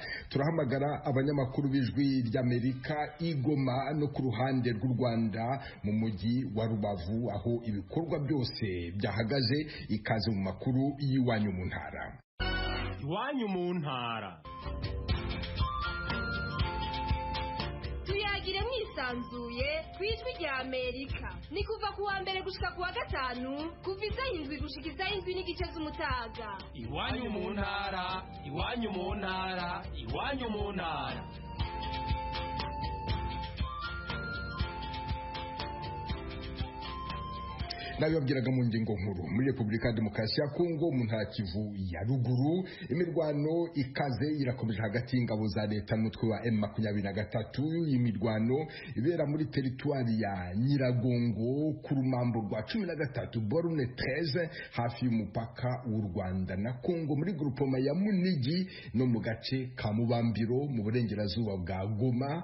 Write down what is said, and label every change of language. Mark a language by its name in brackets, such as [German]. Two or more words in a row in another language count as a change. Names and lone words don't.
[Rundi] Turahamagara abanyamakuru b'ijwi ry'Amerika i Goma no ku ruhande rw'u Rwanda mu mujyi wa Rubavu aho ibikorwa byose byahagaze. Ikaze mu makuru y'iwanyu mu ntara. Iwanyu mu ntara. Tuyagire mwisanzuye kwijwi rya Amerika. Ni kuva ku wa mbere gushika ku wa gatanu kuva isaha 7 gushika isaha 7 n'igice z'umutaga. Iwanyu mu ntara, iwanyu mu ntara, iwanyu mu ntara. Nabibabwiraga mu ngingo nkuru. Muri Repubulika ya Demokarasi ya Kongo mu ntara Kivu ya ruguru imirwano ikaze irakomeje hagati y'ingabo za leta n'umutwe wa M23. Imirwano ibera muri teritwari ya Nyiragongo ku rumambo rwa 13 borne 13 hafi y'umupaka w'u Rwanda na Kongo muri groupement ya Munigi no mu gace ka Mubambiro mu burengerazuba bwa Goma.